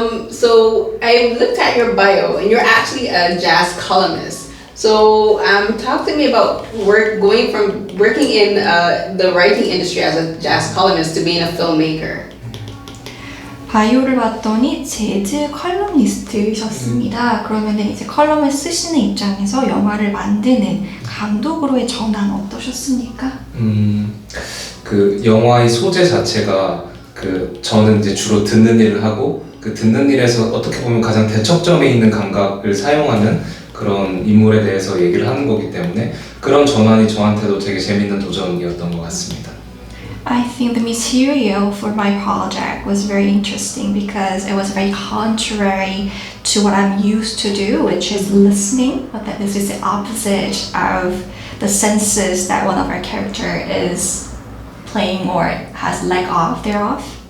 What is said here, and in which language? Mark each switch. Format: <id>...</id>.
<en>So I looked at your bio, and you're actually a jazz columnist. So talk to me about going from working in the writing industry as a jazz columnist to being a filmmaker.</en> <ko>바이오를 봤더니 재즈 컬럼니스트셨습니다. 그러면은 이제 컬럼을 쓰시는 입장에서 영화를 만드는 감독으로의 전환 어떠셨습니까? 그 영화의 소재 자체가 저는 이제 주로 듣는 일을 하고 그 듣는 일에서 어떻게 보면 가장 대척점에 있는 감각을 사용하는 그런 인물에 대해서 얘기를 하는 거기 때문에 그런 전환이 저한테도 되게 재밌는 도전이었던 것 같습니다.</ko> <en>I think the material for my project was very interesting because it was very contrary to what I'm used to do, which is listening, but that this is the opposite of the senses that one of our character is playing or has leg off, thereof.</en>